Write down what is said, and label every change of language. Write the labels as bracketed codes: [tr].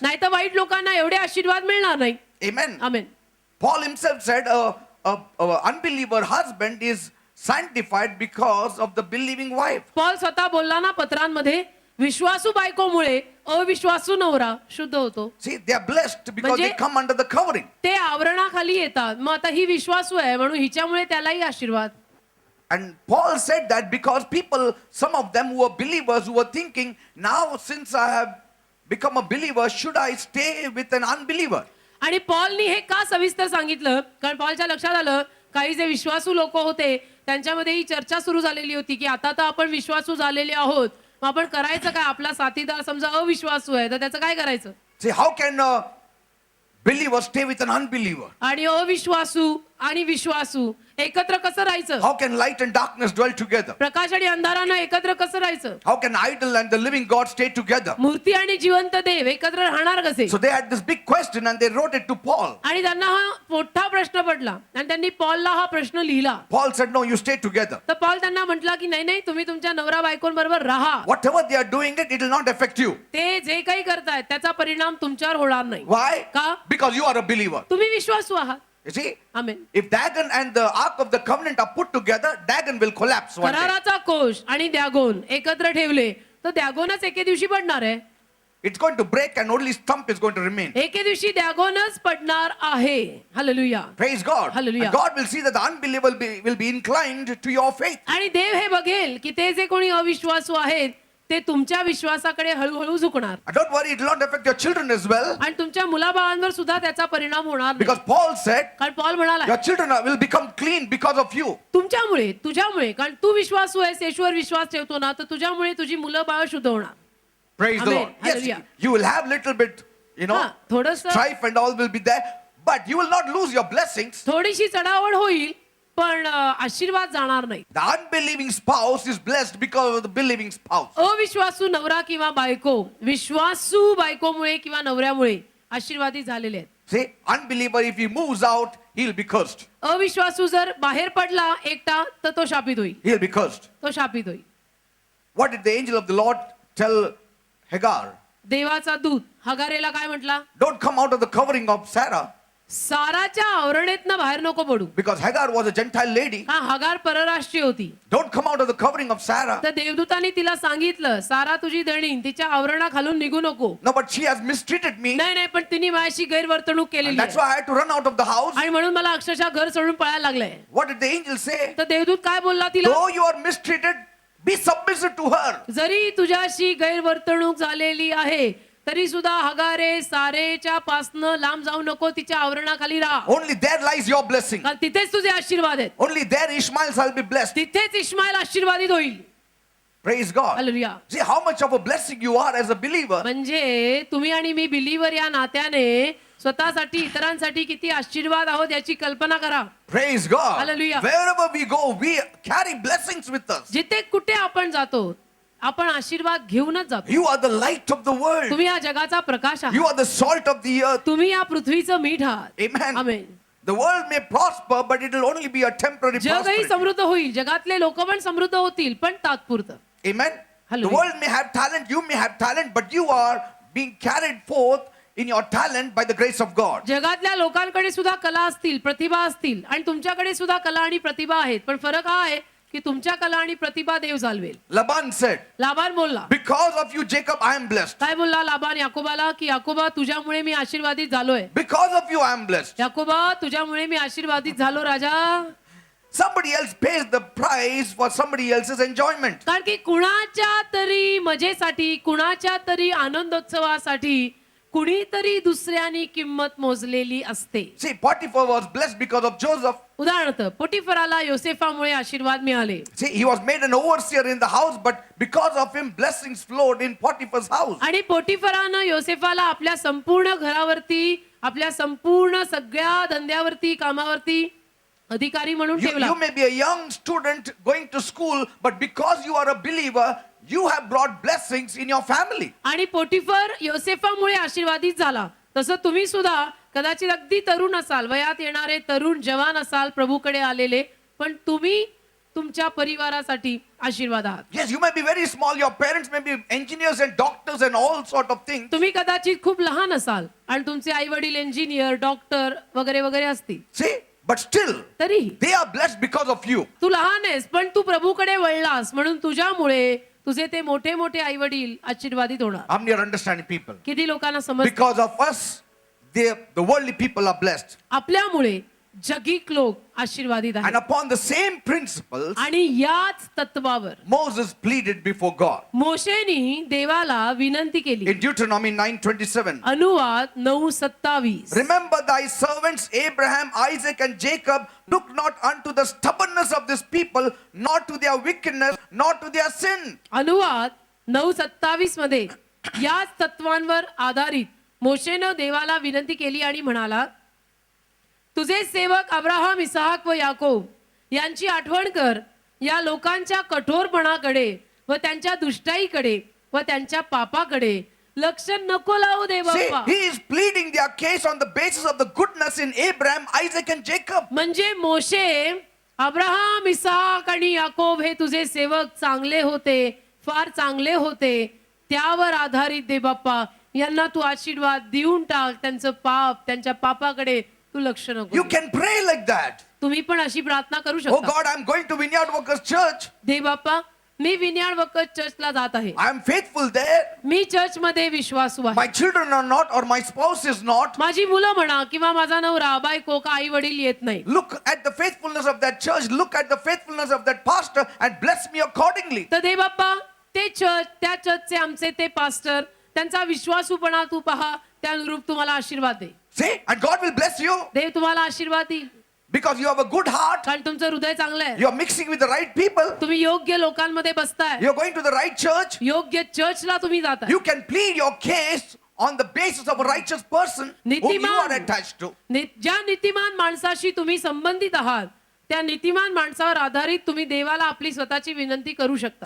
[mr] नाही तर वाईट लोकांना एवढे आशीर्वाद मिळणार नाही. [en] Amen. [mr] Amen. [en] Paul himself said a unbeliever husband is sanctified because of the believing wife. [mr] Paul स्वतः बोलला ना पत्रांमध्ये, विश्वासू बायकोमुळे अविश्वासू नवरा शुद्ध होतो. [en] See, they are blessed because they [mr] म्हणजे- [en] come under the covering. [mr] ते आवरणाखाली येतात. मग आता ही विश्वासू आहे म्हणून हिच्यामुळे त्यालाही आशीर्वाद. [en] And Paul said that because people, some of them who were believers, who were thinking, now since I have become a believer, should I stay with an unbeliever? [mr] आणि पॉलनी हे का सविस्तर सांगितलं, कारण पॉलच्या लक्षात आलं काही जे विश्वासू लोक होते त्यांच्यामध्ये ही चर्चा सुरू झालेली होती की आता तर आपण विश्वासू झालेले आहोत, मग आपण करायचं काय? आपला साथीदार समजा अविश्वासू आहे तर त्याचं काय करायचं? [en] See, how can a believer stay with an unbeliever? [mr] आणि अविश्वासू आणि विश्वासू एकत्र कसं राहायचं? [en] How can light and darkness dwell together? [mr] प्रकाश आणि अंधारानं एकत्र कसं राहायचं? [en] How can idol and the living God stay together? [mr] मूर्ती आणि जिवंत देव एकत्र राहणार कसे? [en] So they had this big question and they wrote it to Paul. [mr] आणि त्यांना हा मोठा प्रश्न पडला आणि त्यांनी पॉलला हा प्रश्न लिहिला. [en] Paul said, no, you stay together. [mr] तर पॉल त्यांना म्हटला की नाही नाही, तुम्ही तुमच्या नवरा बायकोंबरोबर राहा. [en] Whatever they are doing it will not affect you. [mr] ते जे काही करतायत त्याचा परिणाम तुमच्यावर होणार नाही. [en] Why? [mr] का? [en] Because you are a believer. [mr] तुम्ही विश्वासू आहात. [en] You see, [mr] amen. [en] if Dagon and the Ark of the Covenant are put together, Dagon will collapse one day. [mr] कराराचा कोश आणि द्यागोन एकत्र ठेवले तर द्यागोनच एके दिवशी पडणार आहे. [en] It's going to break and only stump is going to remain. [mr] एके दिवशी द्यागोनच पडणार आहे. Hallelujah. [en] Praise God. Hallelujah. And God will see that the unbeliever will be inclined to your faith. [mr] आणि देव हे बघेल की ते जे कोणी अविश्वासू आहेत ते तुमच्या विश्वासाकडे हळूहळू झुकणार. [en] And don't worry, it will not affect your children as well. [mr] आणि तुमच्या मुलाबाळांवर सुद्धा त्याचा परिणाम होणार नाही. [en] Because Paul said, [mr] कारण पॉल म्हणाला [en] your children will become clean because of you. [mr] तुमच्यामुळे तुझ्यामुळे, कारण तू विश्वासू आहेस, येशूवर विश्वास ठेवतो ना, तर तुझ्यामुळे तुझी मुलं बाळ शुद्ध होणार. [en] Praise the Amen. Lord. Yes, Hallelujah. you will have little bit, [mr] थोडंसं [en] strife and all will be there, but you will not lose your blessings. [mr] थोडीशी चढावड होईल पण आशीर्वाद जाणार नाही. [en] The unbelieving spouse is blessed because of the believing spouse. [mr] अविश्वासू नवरा किंवा बायको विश्वासू बायकोमुळे किंवा नवऱ्यामुळे आशीर्वादित झालेले आहेत. [en] See, unbeliever, if he moves out, he'll be cursed. [mr] अविश्वासू जर बाहेर पडला एकटा तर तो शापित होईल. [en] He'll be cursed. [mr] तो शापित होईल. [en] What did the angel of the Lord tell Hagar? [mr] देवाचा दूत हगारेला काय म्हटला? [en] Don't come out of the covering of Sarah, [mr] साराच्या आवरणेतनं बाहेर नको पडू. [en] because Hagar was a Gentile lady. [mr] हा हगार परराष्ट्रीय होती. [en] Don't come out of the covering of Sarah. [mr] तर देवदूतांनी तिला सांगितलं, सारा तुझी दणीन तिच्या आवरणाखालून निघू नको. [en] No, but she has mistreated me. [mr] नाही नाही, पण तिने माझ्याशी गैरवर्तणूक [en] And [mr] केलेली [en] that's [mr] आहे [en] why I had to run out of the house. [mr] आणि म्हणून मला अक्षरशः घर सोडून पळायला लागलंय. [en] What did the angel say? [mr] तर देवदूत काय बोलला तिला? [en] Though you are mistreated, be submissive to her. [mr] जरी तुझ्याशी गैरवर्तणूक झालेली आहे तरी सुद्धा हगारे सारेच्या पासनं लांब जाऊ नको, तिच्या आवरणाखाली राहा. [en] Only there lies your blessing. [mr] कारण तिथेच तुझे आशीर्वाद आहेत. [en] Only there Ishmael shall be blessed. [mr] तिथेच इश्माईल आशीर्वादित होईल. [en] Praise God. [mr] Hallelujah. [en] See how much of a blessing you are as a believer. [mr] म्हणजे तुम्ही आणि मी बिलीवर या नात्याने स्वतःसाठी इतरांसाठी किती आशीर्वाद आहोत याची कल्पना करा. [en] Praise God. Hallelujah. Wherever we go, we carry blessings with us. [mr] जिथे कुठे आपण जातो आपण आशीर्वाद घेऊनच जातो. [en] You are the light of the world. [mr] तुम्ही या जगाचा प्रकाश आहात. [en] You are the salt of the earth. [mr] तुम्ही या पृथ्वीचं मीठ आहात. [en] Amen. [mr] Amen. [en] The world may prosper, but it will only be a temporary [mr] जगही [en] prosperity. [mr] समृद्ध होईल, जगातले लोक पण समृद्ध होतील, पण तात्पुरतं. [en] Amen. The Hallelujah. world may have talent, you may have talent, but you are being carried forth in your talent by the grace of God. [mr] जगातल्या लोकांकडे सुद्धा कला असतील, प्रतिभा असतील आणि तुमच्याकडे सुद्धा कला आणि प्रतिभा आहेत, पण फरक हा आहे की तुमच्या कला आणि प्रतिभा देव चालवेल. [en] Laban said, [mr] लाबान बोलला, [en] because of you, Jacob, I am blessed. [mr] काय बोलला लाबान याकोबाला की याकोबा तुझ्यामुळे मी आशीर्वादित झालोय. [en] Because of you, I am blessed. [mr] याकोबा तुझ्यामुळे मी आशीर्वादित झालो राजा. [en] Somebody else pays the price for somebody else's enjoyment. [mr] कारण की कुणाच्या तरी मजेसाठी, कुणाच्या तरी आनंदोत्सवासाठी कुणीतरी दुसऱ्यानी किंमत मोजलेली असते. [en] See, Potiphar was blessed because of Joseph. [mr] उदाहरणार्थ पोटिफराला योसेफामुळे आशीर्वाद मिळाले. [en] See, he was made an overseer in the house, but because of him, blessings flowed in Potiphar's house. [mr] आणि पोटिफरानं योसेफाला आपल्या संपूर्ण घरावरती, आपल्या संपूर्ण सगळ्या धंद्यावरती, कामावरती अधिकारी म्हणून ठेवला. [en] You may be a young student going to school, but because you are a believer, you have brought blessings in your family. [mr] आणि पोटिफर योसेफामुळे आशीर्वादित झाला. तसं तुम्ही सुद्धा कदाचित अगदी तरुण असाल, वयात येणारे तरुण जवान असाल, प्रभूकडे आलेले, पण तुम्ही तुमच्या परिवारासाठी आशीर्वाद आहात. [en] Yes, you may be very small. Your parents may be engineers and doctors and all sort of things. [mr] तुम्ही कदाचित खूप लहान असाल आणि तुमचे आई वडील इंजिनियर, डॉक्टर वगैरे वगैरे असतील, [en] See, but still, [mr] तरीही [en] they are blessed because of you. [mr] तू लहान आहेस पण तू प्रभूकडे वळलास म्हणून तुझ्यामुळे तुझे ते मोठे मोठे आई वडील आशीर्वादित होणार. [en] How many are understanding people? [mr] किती लोकांना समज. [en] Because of us, the worldly people are blessed. [mr] आपल्यामुळे जगिक लोक आशीर्वादित [en] And [mr] आहेत. [en] upon the same principles, [mr] आणि याच तत्वावर [en] Moses pleaded before God. [mr] मोशेनी देवाला विनंती केली. [en] In Deuteronomy 9:27, [mr] अनुवाद 9:27. [en] remember thy servants Abraham, Isaac, and Jacob look not unto the stubbornness of this people, nor to their wickedness, nor to their sin. [mr] अनुवाद 9:27 मध्ये याच तत्वांवर आधारित मोशेनं देवाला विनंती केली आणि म्हणाला, तुझे सेवक अब्राहम इसाहाक व याकोब यांची आठवण कर. या लोकांच्या कठोरपणाकडे व त्यांच्या दुष्टाईकडे व त्यांच्या पापाकडे लक्ष नको लावू दे [en] See, [mr] Bappa. [en] he is pleading their case on the basis of the goodness in Abraham, Isaac and Jacob. [mr] म्हणजे मोशे, अब्राहम, इसाक आणि याकोब हे तुझे सेवक चांगले होते, फार चांगले होते, त्यावर आधारित दे बाप्पा. यांना तू आशीर्वाद देऊन टाक. त्यांचं पाप, त्यांच्या पापाकडे तू लक्ष नको [en] You [mr] देऊ. [en] can pray like that. [mr] तुम्ही पण अशी प्रार्थना करू [en] Oh [mr] शकता. [en] God, I'm going to Vineyard Workers Church. [mr] दे बाप्पा, मी विन्याड वकत चर्चला जात आहे. [en] I'm faithful there. [mr] मी church मध्ये विश्वासू [en] My [mr] आहे. [en] children are not, or my spouse is not. [mr] माझी मुलं म्हणा किंवा माझा नवरा, बायको का आई वडील येत नाही. [en] Look at the faithfulness of that church. Look at the faithfulness of that pastor and bless me accordingly. [mr] तर दे बाप्पा, ते चर्च, त्या चर्चचे आमचे ते पास्टर, त्यांचा विश्वासूपणा तू पहा, त्या अनुरूप तुम्हाला आशीर्वाद दे. [en] See, and God will bless you [mr] देव तुम्हाला आशीर्वाद देईल, [en] because you have a good heart. [mr] कारण तुमचं हृदय चांगलं आहे. [en] You're mixing with the right people. [mr] तुम्ही योग्य लोकांमध्ये बसताय, [en] You're going to the right church. [mr] योग्य चर्चला तुम्ही जाताय. [en] You can plead your case on the basis of a righteous person whom you [mr] नीतिमान. [en] are attached to. [mr] ज्या नीतिमान माणसाशी तुम्ही संबंधित आहात, त्या नीतिमान माणसावर आधारित तुम्ही देवाला आपली स्वतःची विनंती करू शकता.